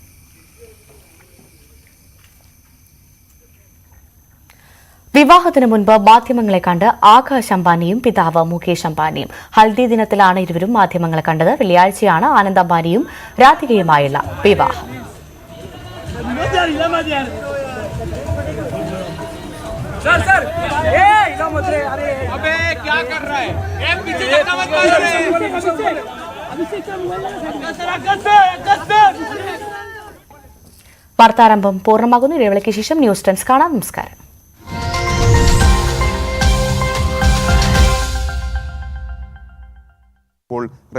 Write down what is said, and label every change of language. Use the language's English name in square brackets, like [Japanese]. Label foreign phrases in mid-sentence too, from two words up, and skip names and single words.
[Malayalam] വിവാഹത്തിന് മുൻപ് മാധ്യമങ്ങളെ കണ്ട് ആകാശ് അംബാനിയും പിതാവ് മുകേഷ് അംബാനിയും. ഹൽദി ദിനത്തിലാണ് ഇരുവരും മാധ്യമങ്ങളെ കണ്ടത്. വെള്ളിയാഴ്ചയാണ് ആനന്ദ് അംബാനിയും രാധികയുമായുള്ള വിവാഹം. [Hindi] सर ए इधर मत रे, अरे अबे क्या कर रहा है? ए पीछे धक्का मत मारो रे। [Malayalam] വാർത്താരംഭം പൂർണ്ണമാകുന്നു. ഇടവേളയ്ക്ക് ശേഷം ന്യൂസ് ടൈംസ് കാണാം. നമസ്കാരം. റെയിൽവേയുടെ ഭാഗത്തുനിന്ന് വരുന്നു.